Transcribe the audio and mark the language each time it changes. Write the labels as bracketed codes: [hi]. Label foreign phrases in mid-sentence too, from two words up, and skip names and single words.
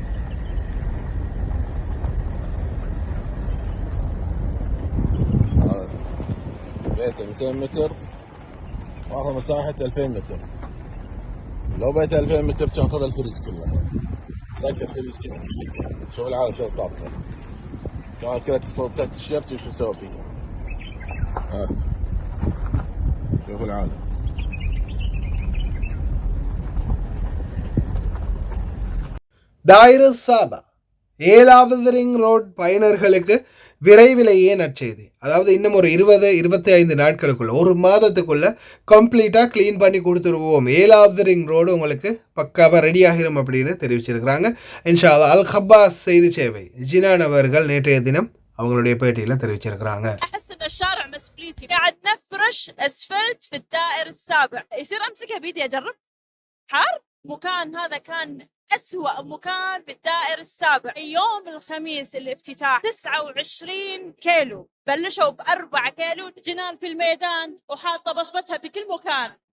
[ar] بيته 200 متر واخذ مساحة 2000 متر. لو بيته 2000 متر كان خذ الفريج كلها سكر الفريج كله. شوف العالم شو صار كان كذا تحت التيشيرت وشو سوى فيه. شوف العالم. الدائري السابع [ta] 7வது [en] ring road [ta] பயனர்களுக்கு விரைவிலேயே நற்செய்தி. அதாவது இன்னும் ஒரு 20-25 நாட்களுக்குள்ள, ஒரு மாதத்துக்குள்ள [en] completely clean [ta] பண்ணி கொடுத்துருவோம். 7வது [en] ring road [ta] உங்களுக்கு பக்காவாக ரெடி ஆகிரும் அப்படின்னு தெரிவிச்சிருக்கிறாங்க. [ar] إن شاء الله. [ta] அல் ஹப்பாஸ் செய்தி சேவை ஜினான் அவர்கள் நேற்றைய தினம் அவங்களுடைய பேட்டியில் தெரிவிச்சிருக்கிறாங்க. [ar] احس ان الشارع مسؤوليتي قاعد نفرش اسفلت في الدائر السابع يصير امسكها بيدي اجرب حار. مكان هذا كان أسوأ مكان في الدائر السابع. يوم الخميس الافتتاح 29 كيلو بلشوا ب4 كيلو جنان في الميدان وحاطة بصمتها في كل مكان.